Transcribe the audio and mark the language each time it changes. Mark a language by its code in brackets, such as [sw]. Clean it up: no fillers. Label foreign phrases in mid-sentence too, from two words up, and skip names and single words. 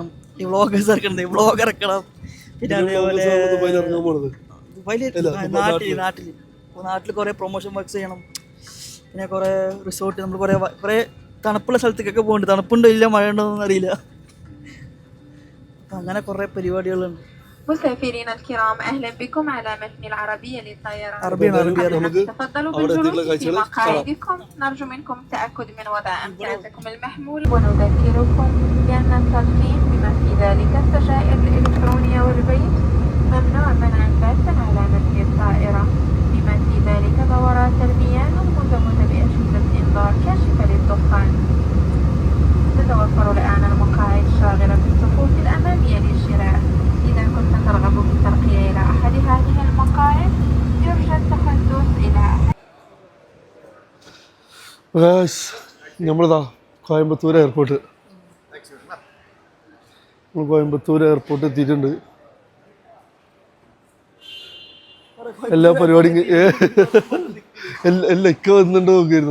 [ml] ഈ വ്ളോഗേഴ്സ് ഇറക്കണം, ഈ വ്ളോഗ് ഇറക്കണം. പിന്നെ അതേപോലെ നാട്ടിൽ കുറേ [en] promotion works [ml] ചെയ്യണം. പിന്നെ കുറേ റിസോർട്ട്, നമ്മൾ കുറേ തണുപ്പുള്ള സ്ഥലത്തേക്കൊക്കെ പോകുന്നുണ്ട്. തണുപ്പുണ്ടോ ഇല്ല, മഴ ഉണ്ടോയെന്നൊന്നും അറിയില്ല. അപ്പം അങ്ങനെ കുറേ പരിപാടികളുണ്ട്. [ar] مستمعينا الكرام أهلا بكم على متن العربية للطيران. تفضلوا بالجلوس في مقاعدكم. نرجو منكم التأكد من وضع أمتعتكم المحمولة ونذكركم بأن التدخين بما في ذلك السجائر الإلكترونية والفيب ممنوع منعا باتا على متن الطائرة، بما في ذلك دورات المياه الملزمة بأجهزة إنذار كاشفة للدخان. تتوفر الآن المقاعد الشاغرة في الصفوف الأمامية للشراء. إذا كنت ترغب في الترقية إلى أحد هذه المقاعد يرجى التحدث إلى [ml] നമ്മളിതാ കോയമ്പത്തൂർ എയർപോർട്ട് എത്തിയിട്ടുണ്ട്. എല്ലാ പരിപാടിയും എല്ലാം ഇക്ക വന്നിട്ട് നോക്കിയിരുന്നു.